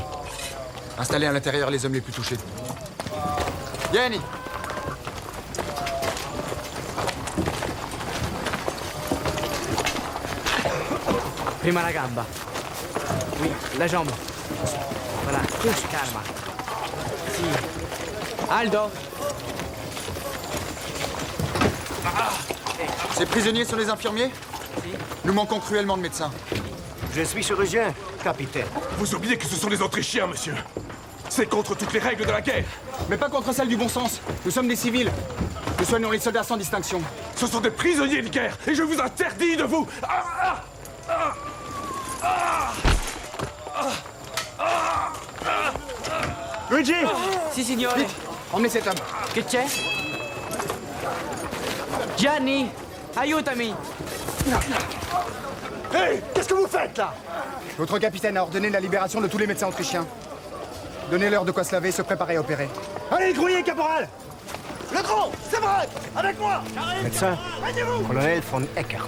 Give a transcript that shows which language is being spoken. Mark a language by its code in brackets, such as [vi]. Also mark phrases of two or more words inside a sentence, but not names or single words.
[fr] Installez à l'intérieur les hommes les plus touchés. [it] Vieni! Prima la gamba. [fr] Oui, la jambe. Voilà, calma. [it] Si. Aldo. [fr] Ces prisonniers sont les infirmiers? Nous manquons cruellement de médecins. Je suis chirurgien, capitaine. Vous oubliez que ce sont des Autrichiens, monsieur. C'est contre toutes les règles de la guerre. Mais pas contre celles du bon sens. Nous sommes des civils. Nous soignons les soldats sans distinction. Ce sont des prisonniers de guerre et je vous interdis de vous... Luigi! [it] Si, signore. [fr] Vite, emmenez cet homme. [it] Che c'è? Gianni, aiutami. [fr] Hé! Qu'est-ce que vous faites, là? Votre capitaine a ordonné la libération de tous les médecins autrichiens. Donnez-leur de quoi se laver, se préparer à opérer. Allez, grouillez, caporal! Le grand, c'est vrai! Avec moi! Médecin, colonel von Eckert.